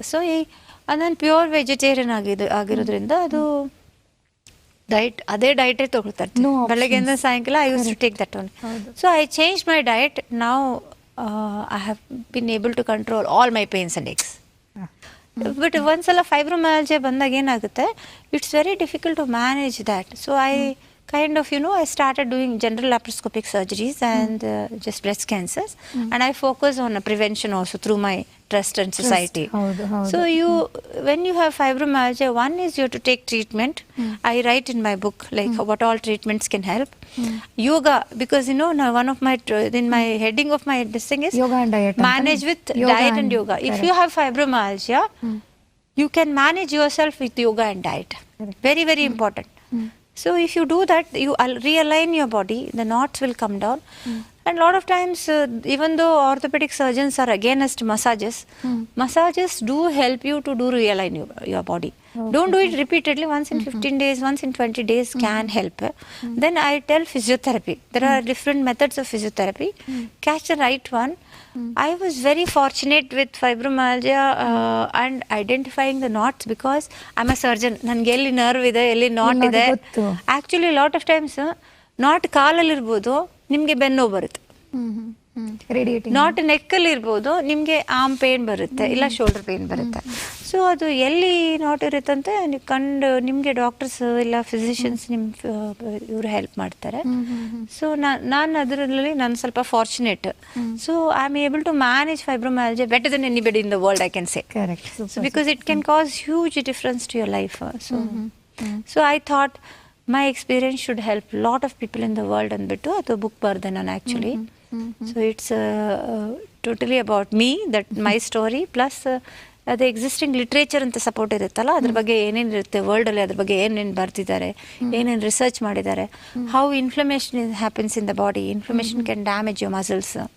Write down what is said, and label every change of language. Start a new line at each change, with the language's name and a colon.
Kannada: So ನಾನು pure vegetarian ಆಗಿರೋದ್ರಿಂದ ಅದು ಡೈಟ್ ಅದೇ ಡೈಟೇ ತಗೊಳ್ತಾ ಇರ್ತೀನಿ ಬೆಳಗ್ಗೆಯಿಂದ ಸಾಯಂಕಾಲ.
English: I use to take that one. So I change my diet. Now I have been able to control all my pains and aches. But
Kannada: ಒಂದ್ಸಲ ಫೈಬ್ರೊಮಯಾಲ್ಜಿಯಾ ಬಂದಾಗ ಏನಾಗುತ್ತೆ,
English: It's very difficult to manage that. So I kind of, I started doing general laparoscopic surgeries and just breast cancers. And I focus on prevention also through my trust and society. So when you have fibromyalgia, one is you have to take treatment. I write in my book like what all treatments can help. Yoga, because now one of my in my heading of my this thing is yoga and diet. Manage with diet and yoga. If you have fibromyalgia, you can manage yourself with yoga and diet. Very, very important. So if you do that, you realign your body, the knots will come down. And a lot of times, even though orthopedic surgeons are against massages, massages do help you to realign your body. Don't do it repeatedly. Once in 15 days, once in 20 days can help. Then I tell physiotherapy. There are different methods of physiotherapy. Catch the right one. I was very fortunate with fibromyalgia and identifying the knots because I'm a surgeon.
Kannada: ನನಗೆ ಎಲ್ಲಿ nerve ಇದೆ, ಎಲ್ಲಿ not ಇದೆ. Actually
English: lot of times
Kannada: not ಕಾಲಲ್ಲಿರ್ಬೋದು, ನಿಮಗೆ ಬೆನ್ನೋ ಬರುತ್ತೆ. Not ನೆಕ್ಕಲ್ಲಿ ಇರ್ಬೋದು, ನಿಮಗೆ arm pain ಬರುತ್ತೆ, ಇಲ್ಲ ಶೋಲ್ಡರ್ ಪೇನ್ ಬರುತ್ತೆ. ಸೊ ಅದು ಎಲ್ಲಿ ನಾಟ್ ಇರುತ್ತಂತೆ ನೀವು ಕಂಡು ನಿಮಗೆ ಡಾಕ್ಟರ್ಸ್ ಇಲ್ಲ ಫಿಸಿಷಿಯನ್ಸ್ ಇವರು ಹೆಲ್ಪ್ ಮಾಡ್ತಾರೆ.
English: so
Kannada: ನಾನು ಅದರಲ್ಲಿ ನಾನು ಸ್ವಲ್ಪ fortunate.
English: So I am able to manage fibromyalgia better than anybody in the world, I can say. Because it can cause huge difference to your life. So I thought my experience should help lot of people in the world
Kannada: ಅಂದ್ಬಿಟ್ಟು ಅದು book ಬರ್ದೆ ನಾನು actually.
English: so it's totally about me, that my story plus
Kannada: ಅದು existing literature ಅಂತ support ಇರುತ್ತಲ್ಲ, ಅದ್ರ ಬಗ್ಗೆ ಏನೇನು ಇರುತ್ತೆ ವರ್ಲ್ಡಲ್ಲಿ, ಅದ್ರ ಬಗ್ಗೆ ಏನೇನು ಬರ್ತಿದ್ದಾರೆ, ಏನೇನು ರಿಸರ್ಚ್ ಮಾಡಿದ್ದಾರೆ,
English: How inflammation happens in the body, inflammation can damage your muscles.